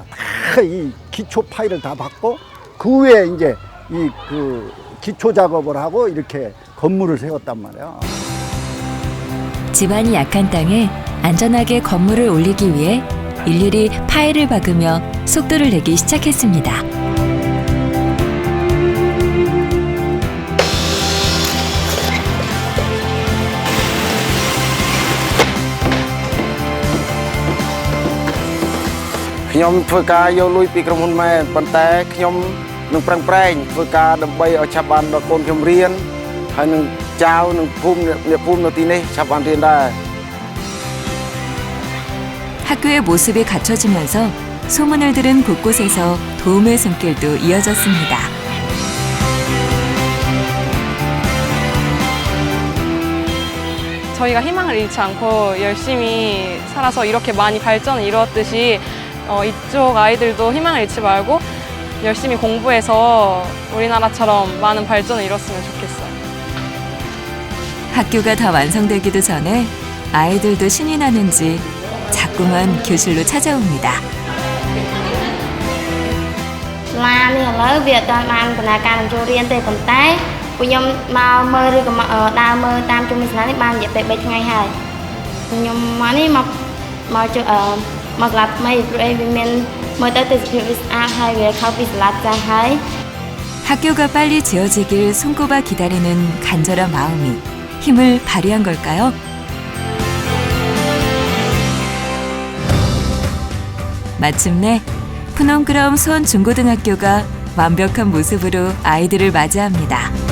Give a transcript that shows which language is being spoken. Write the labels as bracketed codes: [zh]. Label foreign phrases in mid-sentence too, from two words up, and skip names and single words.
[ko] 다 이 기초 파일을 다 박고 그 위에 이제 이 그 기초 작업을 하고 이렇게 건물을 세웠단 말이에요. 지반이 약한 땅에 안전하게 건물을 올리기 위해 일일이 파일을 박으며 속도를 내기 시작했습니다. [km] ខ្ញុំធ្វើការយកលុយពីក្រុមហ៊ុនមែនប៉ុន្តែខ្ញុំនឹងប្រឹងប្រែងធ្វើការដើម្បីឲ្យឆាប់បានដល់កូនខ្ញុំរៀនហើយនឹងចៅនឹងភូមិអ្នកភូមិនៅទីនេះឆាប់បានរៀនដែរ [ko] 학교의 모습이 갖춰지면서 소문을 들은 곳곳에서 도움의 손길도 이어졌습니다. 저희가 희망을 잃지 않고 열심히 살아서 이렇게 많이 발전을 이루었듯이 이쪽 아이들도 희망을 잃지 말고 열심히 공부해서 우리나라처럼 많은 발전을 이뤘으면 좋겠어요. 학교가 다 완성되기도 전에 아이들도 신이 나는지 자꾸만 교실로 찾아옵니다. [km] សាលានេះឥឡូវវាអត់ទាន់បានដំណើរការចូលរៀនទេប៉ុន្តែពួកខ្ញុំមកមើលឬក៏ដើរមើលតាមជុំវិញសាលានេះបានរយៈពេល3ថ្ងៃហើយខ្ញុំមកនេះមកចូលមកសាលាថ្មីព្រោះវាមានមើលទៅទេសភាពវាស្អាតហើយវាខុសពីសាលាចាស់ហើយ [ko] 학교가 빨리 지어지길 손꼽아 기다리는 간절한 마음이 힘을 발휘한 걸까요? 마침내 푸놈그라움 수원 중고등학교가 완벽한 모습으로 아이들을 맞이합니다.